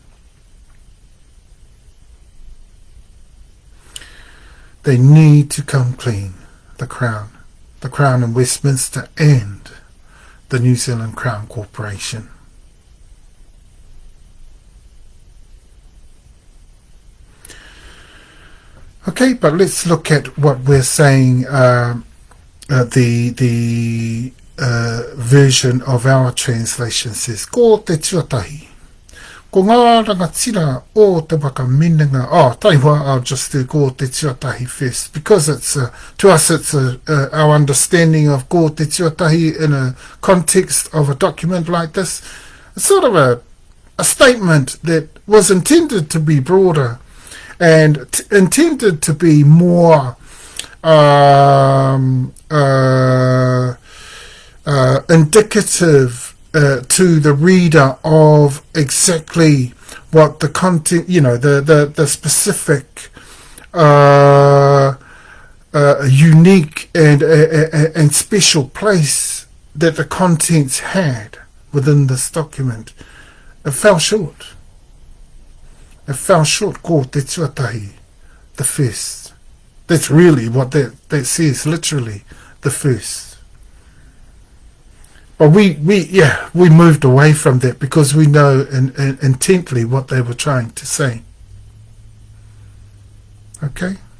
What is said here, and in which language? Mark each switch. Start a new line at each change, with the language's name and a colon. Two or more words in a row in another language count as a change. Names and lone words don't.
English: They need to come clean, the Crown in Westminster and the New Zealand Crown Corporation. Okay, but let's look at what we're saying, the version of our translation says,
Māori: ko te tuatahi. Ko ngā rangatira o te waka minenga.
English: I'll just do
Māori: ko te tuatahi
English: first, because it's to us it's our understanding of
Māori: ko te tuatahi
English: in a context of a document like this. It's sort of a statement that was intended to be broader and intended to be more indicative to the reader of exactly what the content, the specific unique and special place that the contents had within this document. It fell short.
Māori: Ko te tuatahi,
English: the first. That's really what that says, literally, the first. But we moved away from that because we know intently what they were trying to say. Okay?